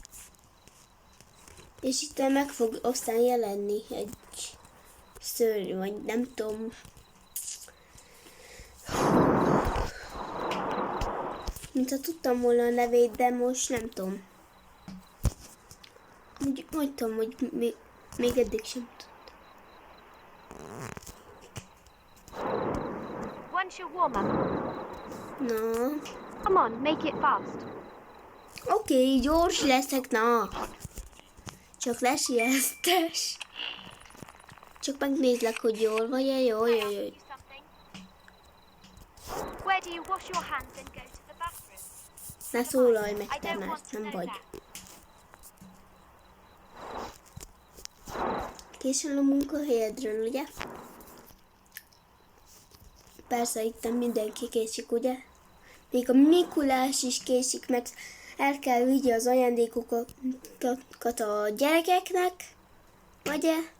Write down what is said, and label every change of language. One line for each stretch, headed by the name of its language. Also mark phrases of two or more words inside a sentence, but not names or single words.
Hungarian: És itt meg fog aztán jelenni egy szörny, vagy nem tudom. Mintha tudtam volna a nevét, de most nem tudom. Úgy tudom, hogy még eddig sem tudtam.
English: One shawarma.
Hungarian: Na.
English: Come on, make it fast.
Hungarian: Oké, gyors leszek, na. Csak lesiesztes. Csak megnézlek, hogy jól vagy-e, jó.
English: Where do you wash your hands and go to the bathroom?
Hungarian: Ne szólalj meg te, mert nem vagy. Későn a munkahelyedről, ugye? Persze itt mindenki késik, ugye? Még a Mikulás is késik, mert el kell vigni az ajándékokat a gyerekeknek, ugye?